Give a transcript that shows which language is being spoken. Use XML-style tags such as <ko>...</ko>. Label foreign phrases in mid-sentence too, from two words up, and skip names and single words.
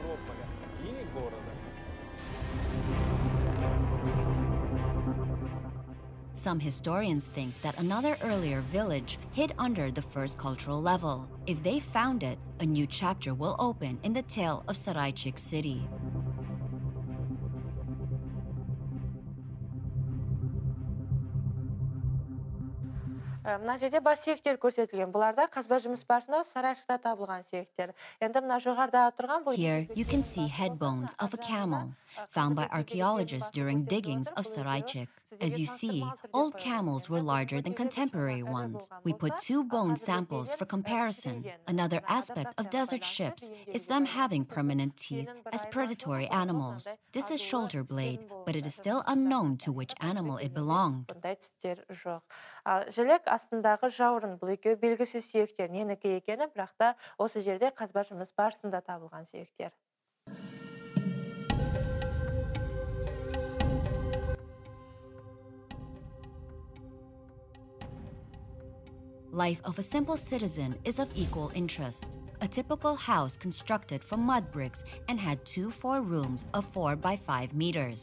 <en>Some historians think that another earlier village hid under the first cultural level. If they found it, a new chapter will open in the tale of Saraichik city.</en> <kk>Мына жерде бас сүйектер көрсетілген. Бұларда қазба жұмыс барысында Сарайшықта табылған сүйектер. Енді мына жоғарыда тұрған бұл...</kk> <en>Here you can see head bones of a camel, found by archaeologists during diggings of Saraichik. As you see, old camels were larger than contemporary ones. We put 2 bone samples for comparison. Another aspect of desert ships is them having permanent teeth as predatory animals. This is shoulder blade, but it is still unknown to which animal it belonged.</en> <kk>Жілік астындағы жауырын, бұл екеуі белгісіз сүйектер. Ненікі екені, бірақ та осы жерде қазба жұмыс барысында табылған сүйектер.</kk> <en>Life of a simple citizen is of equal interest. A typical house constructed from mud bricks and had 2 4-rooms of 4 by 5 meters.</en>